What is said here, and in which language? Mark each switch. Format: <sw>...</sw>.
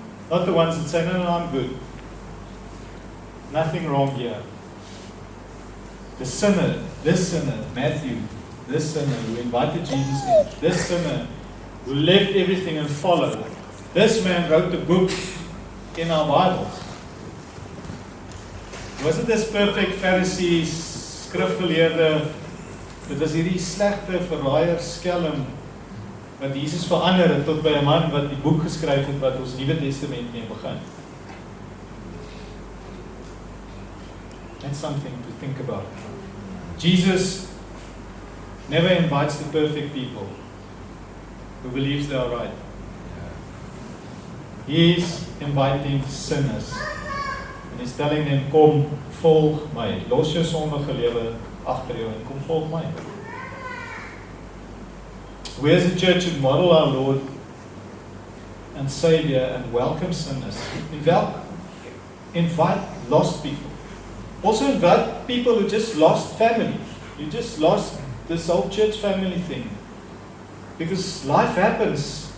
<en>Not the ones that say, no, I'm good. Nothing wrong here. The sinner, this sinner, Matthew, this sinner who invited Jesus in, this sinner who left everything and followed. This man wrote the book in our Bibles. Was it this perfect Pharisees,</en> <af>skrifgeleerde, dit was hierdie slegte verraaier skelm wat Jesus verander het tot by 'n man wat die boek geskryf het wat ons Nuwe Testament mee begin.</af> <en>That's something to think about. Jesus never invites the perfect people who believes they are right. He is inviting sinners. And he's telling them,</en> <af>kom, volg my. Los jou sondige lewe agter jou en kom volg my.</af> <en>We as a church should model our Lord and Savior and welcome sinners. Invite lost people. Also invite people who just lost family. You just lost this whole church family thing. Because life happens.</en>